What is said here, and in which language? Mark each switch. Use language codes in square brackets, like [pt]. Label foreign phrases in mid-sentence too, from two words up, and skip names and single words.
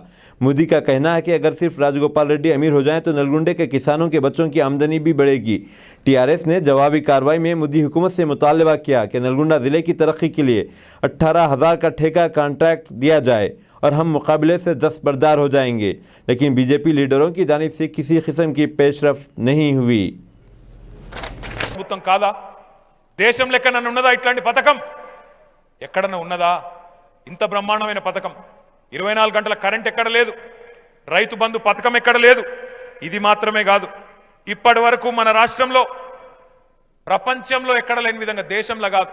[ur] مودی کا کہنا ہے کہ اگر صرف راج گوپال ریڈی امیر ہو جائیں تو نلگنڈے کے کسانوں کے بچوں کی آمدنی بھی بڑھے گی۔ ٹی آر ایس نے جوابی کارروائی میں مودی حکومت سے مطالبہ کیا کہ نلگنڈا ضلع کی ترقی کے لیے 18,000 کا ٹھیکہ کانٹریکٹ دیا جائے اور ہم مقابلے سے دستبردار ہو جائیں گے، لیکن بی جے پی لیڈروں کی جانب سے کسی قسم کی پیش رفت نہیں ہوئی۔ [te] దేశంలో ఎక్కడన్నా ఉన్నదా ఇట్లాంటి పథకం? ఎక్కడన్నా ఉన్నదా ఇంత బ్రహ్మాండమైన పథకం? 24 గంటల కరెంట్ ఎక్కడ లేదు, రైతు బంధు పథకం ఎక్కడ లేదు। ఇది మాత్రమే కాదు, ఇప్పటి వరకు మన రాష్ట్రంలో ప్రపంచంలో ఎక్కడ లేని విధంగా, దేశంలో కాదు